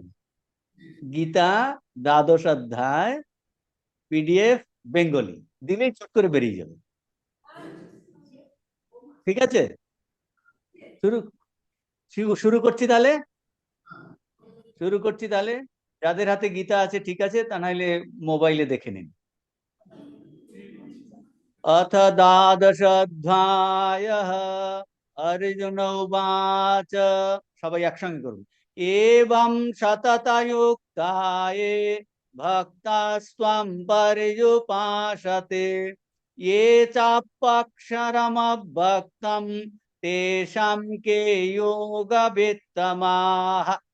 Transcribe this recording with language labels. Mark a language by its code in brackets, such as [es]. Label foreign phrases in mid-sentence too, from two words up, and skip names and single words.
[bn] গীতা দ্বাদশ অধ্যায় [en] PDF Bengali [bn] দিলেই চট করে বেরিয়ে যাবে। ঠিক আছে, শুরু শুরু শুরু করছি তাহলে। শুরু করছি তাহলে। যাদের হাতে গীতা আছে ঠিক আছে, তা নাহলে মোবাইলে দেখে নিন। [sa] अथ দ্বাদশোऽধ্যায়ः अर्जुन उवाच। [bn] সবাই একসঙ্গে করুন। [sa] एवं सततयुक्ताये भक्तास्त्वं पर्युपासते ये चाप्यक्षरमभक्तं तेषां के योगवित्तमाः।